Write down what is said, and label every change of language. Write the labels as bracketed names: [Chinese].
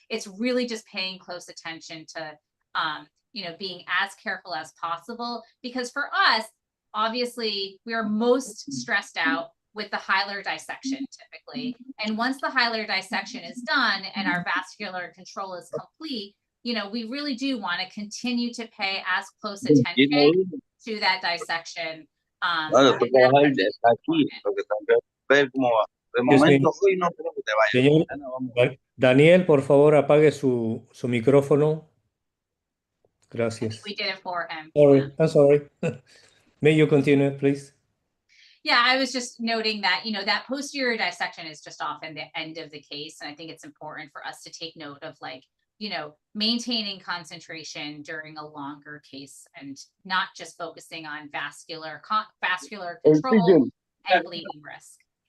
[English] It's really just paying close attention to, being as careful as possible, because for us, obviously, we are most stressed out with the hilar dissection typically. And once the hilar dissection is done and our vascular control is complete, we really do want to continue to pay as close attention to that dissection. [Spanish] Bueno, tú trabajas aquí, lo que tengo que ver cómo va. De momento, hoy no creo que te vayas. Señor Mañana vamos. Daniel, por favor, apague su micrófono. [English] I think [Spanish] Gracias. [English] we did it for him. Sorry, I'm sorry. May you continue, please? Yeah, I was just noting that, that posterior dissection is just often the end of the case. And I think it's important for us to take note of, like, maintaining concentration during a longer case and not just focusing on vascular control and bleeding risk.